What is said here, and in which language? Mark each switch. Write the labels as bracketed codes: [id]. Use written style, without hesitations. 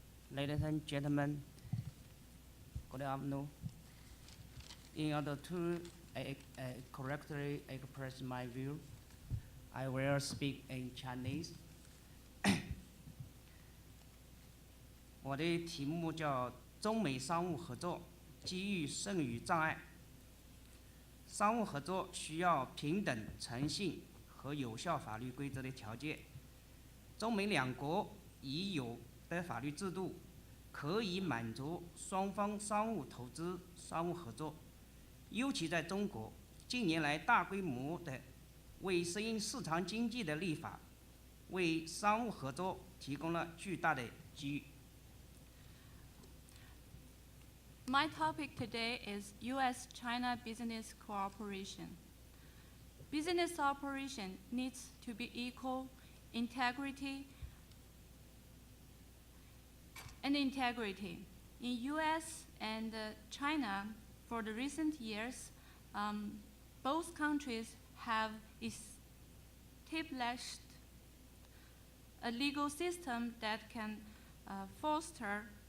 [en] Ladies and gentlemen, good afternoon. In order to correctly express my view, I will speak in Chinese. [zh] 我的题目叫中美商务合作机遇胜于障碍。商务合作需要平等、诚信和有效法律规则的条件。中美两国已有的法律制度可以满足双方商务投资、商务合作，尤其在中国，近年来大规模的为适应市场经济的立法，为商务合作提供了巨大的机遇。 [en] My topic today is U.S.-China business cooperation. Business cooperation needs to be equal, integrity. In U.S. and China, for the recent years, both countries have established a legal system that can foster.